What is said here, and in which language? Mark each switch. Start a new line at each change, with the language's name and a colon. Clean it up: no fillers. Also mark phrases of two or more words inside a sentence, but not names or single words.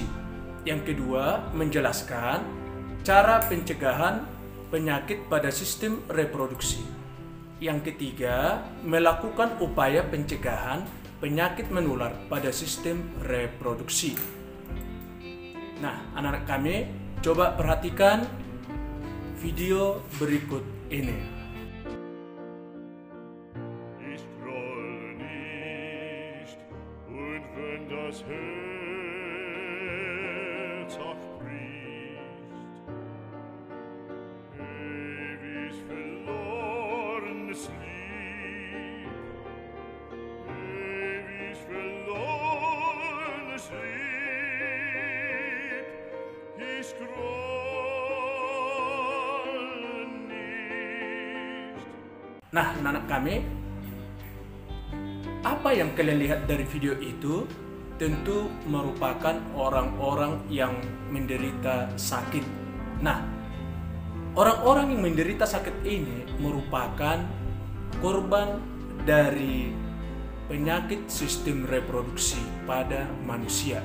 Indonesian: Yang kedua, menjelaskan cara pencegahan penyakit pada sistem reproduksi. Yang ketiga, melakukan upaya pencegahan penyakit menular pada sistem reproduksi. Nah, anak-anak kami, coba perhatikan video berikut ini.
German: Das Herz auch bricht, ewig verlorenes Lieb, ewig verlorenes Lieb, ich grolle nicht.
Indonesian: Nah, anak-anak kami, apa yang kalian lihat dari video itu tentu merupakan orang-orang yang menderita sakit. Nah, orang-orang yang menderita sakit ini merupakan korban dari penyakit sistem reproduksi pada manusia.